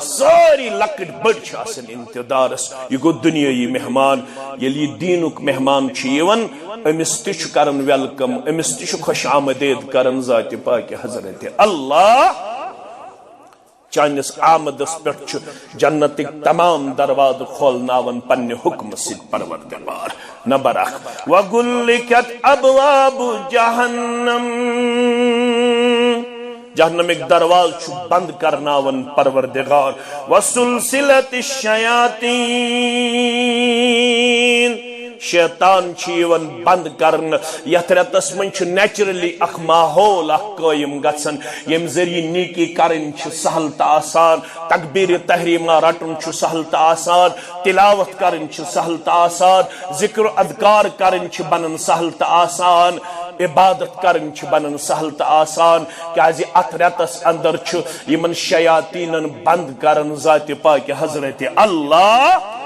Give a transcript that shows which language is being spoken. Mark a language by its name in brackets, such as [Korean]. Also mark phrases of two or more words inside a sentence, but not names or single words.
[Kashmiri] سٲری لۄکٕٹۍ بٔڑۍ چھِ آسان انتظارس یہِ گوٚو دُنیٲیی مہمان ییٚلہِ یہِ دیٖنُک مہمان چھُ یِوان أمِس تہِ چھُ کران ویلکم أمِس تہِ چھُ خوش آمدید کران ذاتِ پاکہِ حضرت اللہ چانس آمدس پٮ۪ٹھ چھُ جنتٕکۍ تمام دروازٕ کھولناوان پننہِ حُکمہٕ سۭتۍ پروردگار نمبر 1 [Arabic] وَغُلِّقَتْ أَبْوَابُ جَهَنَّمَ [Kashmiri] جہنمٕکۍ دروازٕ چھُ بند کرناوان پروردگار [Arabic] وَسُلْسِلَتِ الشَّيَاطِينَ [Kashmiri] شیطان چھِ یِوان بند کرنہٕ یتھ رٮ۪تس منٛز چھُ نیچرلی اکھ ماحول اکھ قٲیِم گژھان ییٚمہِ ذٔریعہٕ نیکی کرٕنۍ چھِ سہل تہٕ آسان تکبیٖرِ تحریٖمہ رٹُن چھُ سہل تہٕ آسان تلاوت کرٕنۍ چھِ سہل تہٕ آسان ذکر اذکار کرٕنۍ چھِ بنان سہل تہٕ آسان عبادت کرٕنۍ چھِ بنان سہل تہٕ آسان کیازِ اتھ رٮ۪تس اندر چھُ یِمن شیاطیٖنن بند کران ذاتِ پاکہِ حضرت اللہ